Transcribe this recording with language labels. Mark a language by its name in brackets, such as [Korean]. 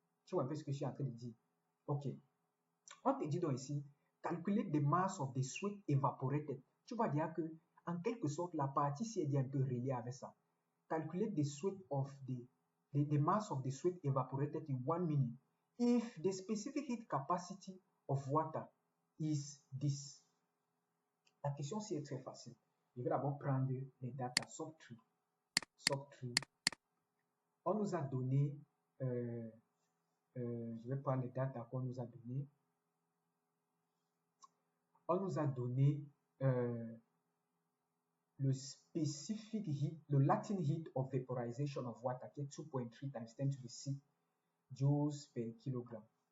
[French] Tu vois un peu ce que je suis en train de dire. Ok. On te dit donc ici, [English] calculate the mass of the sweat evaporated. [French] Tu vas dire que, en quelque sorte, la partie ci est un peu reliée avec ça. [English] Calculate the sweat of the mass of the sweat evaporated in 1 minute if the specific heat capacity of water is this. [French] La question ci est très facile. Je vais d'abord prendre les data sub 3. On nous a donné, je vais prendre les data qu'on nous a donné. On nous a donné le specific heat, le latent heat of vaporization of water qui est 2.3 [English] times 10 to the 6 joules per kilogramme.